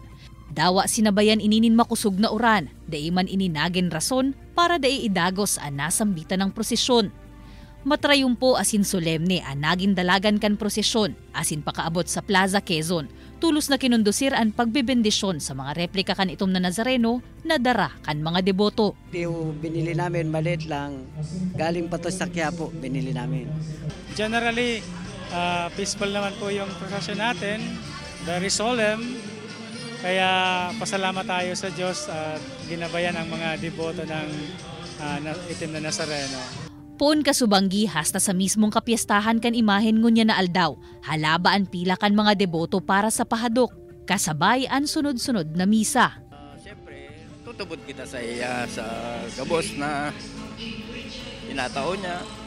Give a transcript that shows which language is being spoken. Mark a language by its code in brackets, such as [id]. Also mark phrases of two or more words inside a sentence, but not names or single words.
[bik] Dawa sinabayan ininin makusog na uran, daiman ininagin rason para dai idagos ang nasambitan ng prosesyon. Matrayumpo asin solemne ang naging dalagan kan prosesyon asin pakaabot sa Plaza Quezon. Tulos na kinundusir ang pagbibendisyon sa mga replika kan itom na Nazareno na dara kan mga deboto. [tl] Yung binili namin maliit lang, galing pa to sa Quiapo, binili namin. [en] Generally, peaceful [tl] naman po yung prosesyon natin, [en] very solemn. [tl] Kaya pasalamat tayo sa Diyos at ginabayan ang mga deboto ng itim na Nazareno. [bik] Poon kasubanggi hasta sa mismong kapiestahan kan imahen ngunya na aldaw, halabaan pila kan mga deboto para sa pahadok, kasabay ang sunod-sunod na misa. Siyempre, tutubod kita sa iya sa gabos na inataon niya.